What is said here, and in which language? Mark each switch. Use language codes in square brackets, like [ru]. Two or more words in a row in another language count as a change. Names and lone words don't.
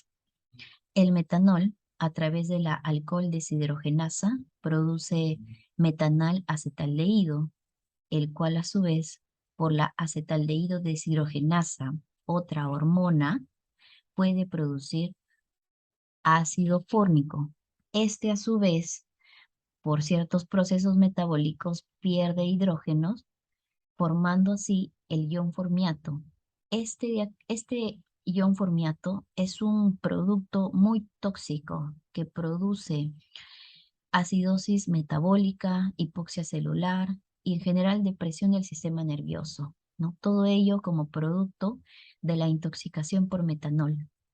[es] El metanol, a través de la alcohol deshidrogenasa, produce metanal acetaldehído, el cual a su vez, por la acetaldehído deshidrogenasa, otra hormona, puede producir ácido fórmico. Este a su vez, por ciertos procesos metabólicos pierde hidrógenos, formando así el ion formiato. Este ion formiato es un producto muy tóxico que produce acidosis metabólica, hipoxia celular y en general depresión del sistema nervioso, ¿no? Todo ello como producto de la intoxicación por metanol.